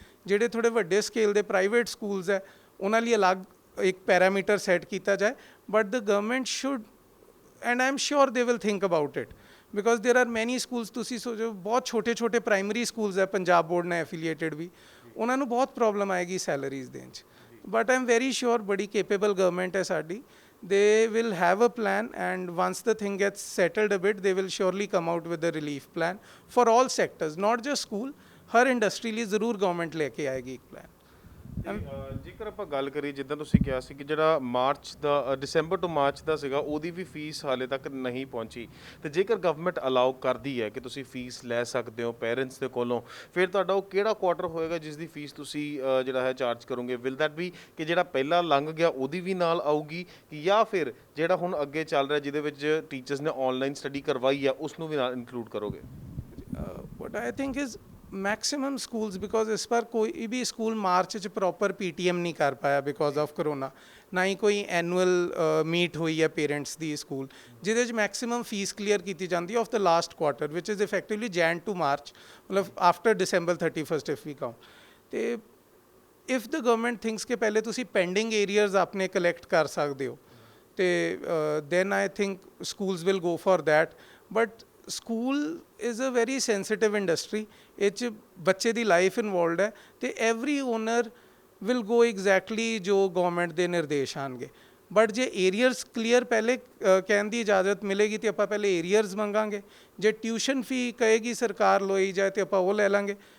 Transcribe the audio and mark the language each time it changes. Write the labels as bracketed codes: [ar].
[pa] ਜਿਹੜੇ ਥੋੜ੍ਹੇ ਵੱਡੇ ਸਕੇਲ ਦੇ ਪ੍ਰਾਈਵੇਟ ਸਕੂਲਸ ਹੈ, ਉਹਨਾਂ ਲਈ ਅਲੱਗ ਇੱਕ ਪੈਰਾਮੀਟਰ ਸੈੱਟ ਕੀਤਾ ਜਾਏ। [en] but the government should, and I am sure they will think about it, because there are many schools, [pa] ਤੁਸੀਂ ਸੋਚੋ ਬਹੁਤ ਛੋਟੇ ਛੋਟੇ ਪ੍ਰਾਇਮਰੀ ਸਕੂਲਸ ਹੈ ਪੰਜਾਬ ਬੋਰਡ ਨਾਲ ਐਫੀਲੀਏਟਡ ਵੀ, ਉਹਨਾਂ ਨੂੰ ਬਹੁਤ ਪ੍ਰੋਬਲਮ ਆਏਗੀ ਸੈਲਰੀਜ਼ ਦੇਣ 'ਚ। [en] but I am very sure [pa] ਬੜੀ ਕੇਪੇਬਲ ਗਵਰਨਮੈਂਟ ਹੈ ਸਾਡੀ, [en] they will have a plan, and once the thing gets settled a bit they will surely come out with a relief plan for all sectors, not just school, [pa] हर industry ਲਈ ਜ਼ਰੂਰ government ਲੈ ਕੇ ਆਏਗੀ ਇੱਕ plan. ਜੇਕਰ ਆਪਾਂ ਗੱਲ ਕਰੀਏ ਜਿੱਦਾਂ ਤੁਸੀਂ ਕਿਹਾ ਸੀ ਕਿ ਜਿਹੜਾ ਮਾਰਚ ਦਾ ਦਸੰਬਰ ਤੋਂ ਮਾਰਚ ਦਾ ਸੀਗਾ ਉਹਦੀ ਵੀ ਫੀਸ ਹਾਲੇ ਤੱਕ ਨਹੀਂ ਪਹੁੰਚੀ, ਤੇ ਜੇਕਰ ਗਵਰਨਮੈਂਟ ਅਲਾਉ ਕਰਦੀ ਹੈ ਕਿ ਤੁਸੀਂ ਫੀਸ ਲੈ ਸਕਦੇ ਹੋ ਪੇਰੈਂਟਸ ਦੇ ਕੋਲੋਂ, ਫਿਰ ਤੁਹਾਡਾ ਉਹ ਕਿਹੜਾ ਕੁਆਟਰ ਹੋਏਗਾ ਜਿਸ ਦੀ ਫੀਸ ਤੁਸੀਂ ਜਿਹੜਾ ਹੈ ਚਾਰਜ ਕਰੋਗੇ? [en] will that be [pa] ਕਿ ਜਿਹੜਾ ਪਹਿਲਾਂ ਲੰਘ ਗਿਆ ਉਹਦੀ ਵੀ ਨਾਲ ਆਊਗੀ, ਜਾਂ ਫਿਰ ਜਿਹੜਾ ਹੁਣ ਅੱਗੇ ਚੱਲ ਰਿਹਾ ਜਿਹਦੇ ਵਿੱਚ ਟੀਚਰਸ ਨੇ ਆਨਲਾਈਨ ਸਟੱਡੀ ਕਰਵਾਈ ਹੈ ਉਸ ਨੂੰ ਵੀ ਨਾਲ ਇਨਕਲੂਡ ਕਰੋਗੇ? [en] what I think is [hi] maximum schools, because इस बार कोई भी स्कूल मार्च च प्रॉपर PTM नहीं कर पाया बिकॉज ऑफ करोना, ना ही कोई एनुअल मीट हुई है पेरेंट्स दी स्कूल जिहदे च मैक्सिमम फीस क्लीयर की जाती है [en] of the last quarter which is effectively Jan to March, [hi] मतलब [en] After December 31st if we count. [hi] तो इफ द गवर्नमेंट थिंक्स कि पहले तुसी पेंडिंग एरियर्स अपने कलैक्ट कर सकते हो, तो [en] then I think schools will go for that। [pa] but [en] school is a very sensitive industry, [pa] ਇਹ 'ਚ ਬੱਚੇ ਦੀ ਲਾਈਫ ਇਨਵੋਲਵਡ ਹੈ, ਅਤੇ [en] every owner will go exactly [pa] ਜੋ ਗਵਰਨਮੈਂਟ ਦੇ ਨਿਰਦੇਸ਼ ਆਉਣਗੇ। ਬਟ ਜੇ ਏਰੀਅਰਸ ਕਲੀਅਰ ਪਹਿਲੇ ਕਹਿਣ ਦੀ ਇਜਾਜ਼ਤ ਮਿਲੇਗੀ ਤਾਂ ਆਪਾਂ ਪਹਿਲੇ ਏਰੀਅਰਸ ਮੰਗਾਂਗੇ, ਜੇ ਟਿਊਸ਼ਨ ਫੀ ਕਹੇਗੀ ਸਰਕਾਰ ਲੋਈ ਜਾਏ ਤਾਂ ਆਪਾਂ ਉਹ ਲੈ ਲਾਂਗੇ।